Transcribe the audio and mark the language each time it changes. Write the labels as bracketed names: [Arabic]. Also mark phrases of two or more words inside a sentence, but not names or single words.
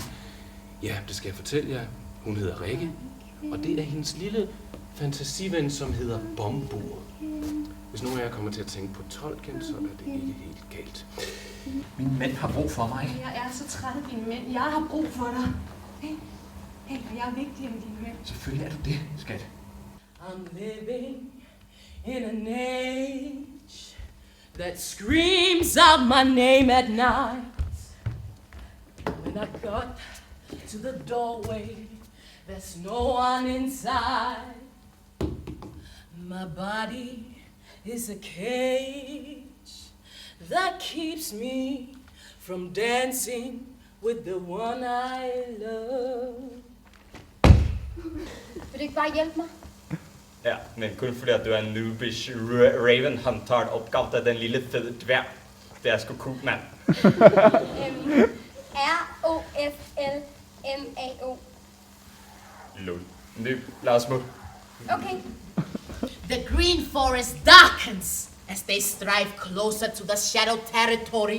[Danish] Ja, det skal jeg fortælle jer. Hun hedder Rikke, og det er hendes lille fantasiven, som hedder Bombur. Hvis nogen af jer kommer til at tænke på tolken, så er det ikke helt galt. Min mænd har brug for mig. Jeg er så træt af dine mænd. Jeg har brug for dig. Hey, jeg er vigtigere end dine mænd. Selvfølgelig er du det, skat. [English] I'm living in an age that screams out my name at night. When I got to the doorway, there's no one inside. My body is a cage that keeps me from dancing with the one I love. [Danish] Vil du ikke bare hjælpe mig? Ja, men kun fordi at du er en [English] noobish raven hunter [Danish] opgave af den lille fede dværg. Det er sgu cool, mand. R-O-F-L-M-A-O. Lol. Noob, lad os smutte. Okay. [English] The green forest darkens as they strive closer to the shadow territory.